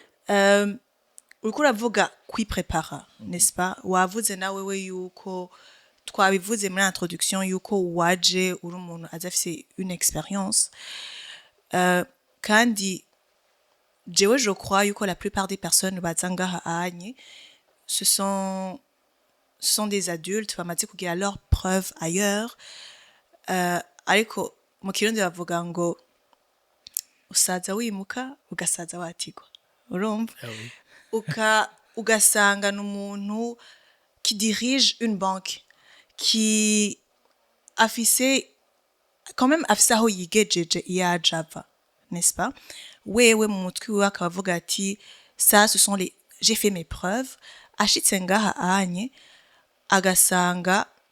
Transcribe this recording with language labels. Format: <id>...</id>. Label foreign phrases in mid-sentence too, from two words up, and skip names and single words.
<rn>uriko uravuga kwiprepara</rn> <fr>n'est-ce pas</fr> <rn>wavuze nawe we yuko twabivuze muri introduction yuko waje uri umuntu azafise</rn> <fr>une expérience</fr> <rn>kandi jewe</rn> <fr>je crois</fr> <rn>yuko</rn> <fr>la plupart des personnes</fr> <rn>baza ngaha anye</rn> <fr>ce sont des adultes</fr> <rn>bamaze kugira</rn> <fr>leur preuve ailleurs</fr> <rn>ariko mu kirundi bavuga ngo usaza wimuka ugasaza watigwa urumva ugasanga n'umuntu</rn> <fr>qui dirige une banque qui</fr> <rn>afise</rn> <fr>quand même</fr> <rn>afise aho yigejeje iyajava</rn> <fr>n'est-ce pas</fr> <rn>wewe mu mutwe wiwe akavuga ati</rn> <fr>ça ce sont les j'ai fait mes preuves</fr> <rn>ashitse ngaha anye agasanga</rn>